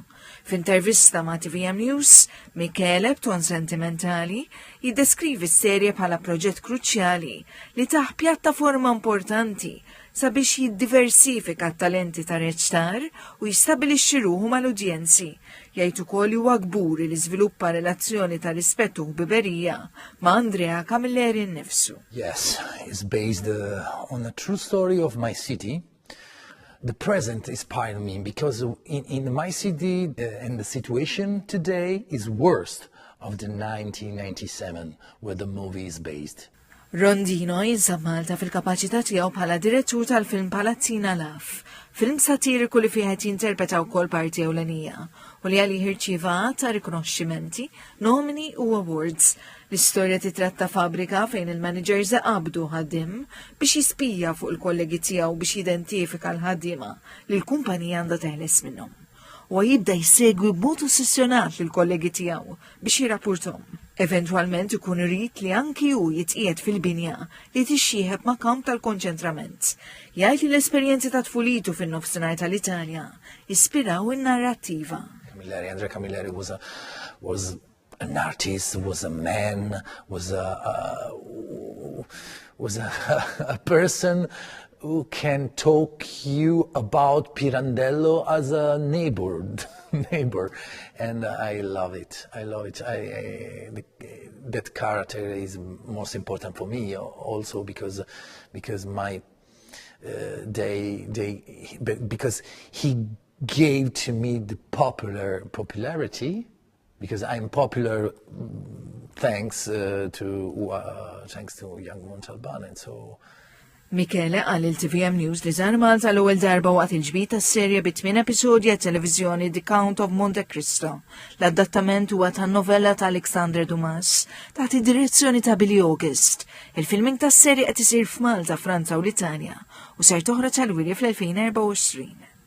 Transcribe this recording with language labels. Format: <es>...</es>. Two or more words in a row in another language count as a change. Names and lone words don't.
<mt>F'intervista ma' TVM News, Michele b'ton sentimentali jiddeskrivi s-serje bħala proġett kruċjali li taħ pjattaforma importanti sabiex jiddiversifika t-talenti ta' reċtar u jistabilixxi ruħu mal-udjenzi, jgħid ukoll huwa kburi li żviluppa relazzjoni ta' rispettu u biberija ma' Andrea Camilleri nnifsu.</mt> <en>Yes, it's based on a true story of my city. The present inspired me because in my city and the situation today is worse of the 1997 where the movie is based.</en> <mt>Rondino jinsab Malta fil-kapaċità tiegħu bħala direttur tal-film Palazzina Laf, film satiriku li fih qed jinterpreta wkoll parti ewlenija u li għalih irċieva ta' rikonoxximenti, nomini u awards. L-istorja titratta fabbrika fejn il-managers qabdu ħaddim biex jispija fuq il-kollegi tiegħu biex jidentifika l-ħaddiema li l-kumpanija għandha teħles minnhom. U jibda jsegwi b'mod ossessjonat lill-kollegi tiegħu biex jirrapportom. Eventwalment ikun irid li anki hu jitqiegħed fil-binja li tixjieħeb ma' kamp tal-konċentrament. Jgħid li l-esperjenzi ta' tfulitu fin-nofsinhar tal-Italja jispiraw in-narrattiva.</mt> <en>Andrea Camilleri was an artist, was a man, was a person who can talk you about Pirandello as a neighbor, and I love it. That character is most important for me, also because my because he gave to me the popularity. Because I'm popular thanks to young Montalbano, and so.</en> <mt>Michele qal il-TVM News li żar Malta l-ewwel darba waqt il-ġbit tas-serje bi 8 episodji għat-televiżjoni The Count of Monte Cristo. L-adattament huwa tan-novella ta' Alexander Dumas taħt id-direzzjoni ta' Billy August. Il-filming tas-serje qed isir f'Malta, Franza u l-Italja u ser toħroġ għal-wirja fl-2024.</mt>